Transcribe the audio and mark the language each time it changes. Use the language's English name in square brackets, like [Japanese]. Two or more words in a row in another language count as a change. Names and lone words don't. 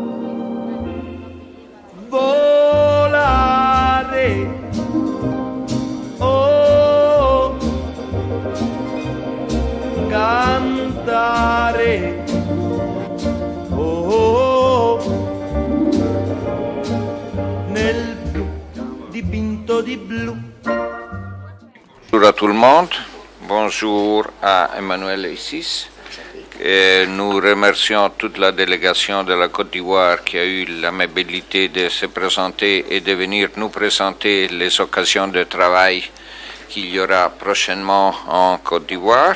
[Italian] Volare, oh, cantare, oh, nel blu, dipinto di blu. [French] Bonjour à tout le monde, bonjour à Emmanuel Issis. Nous remercions toute la délégation de la Côte d'Ivoire qui a eu l'amabilité de se présenter et de venir nous présenter les occasions de travail qu'il y aura prochainement en Côte d'Ivoire.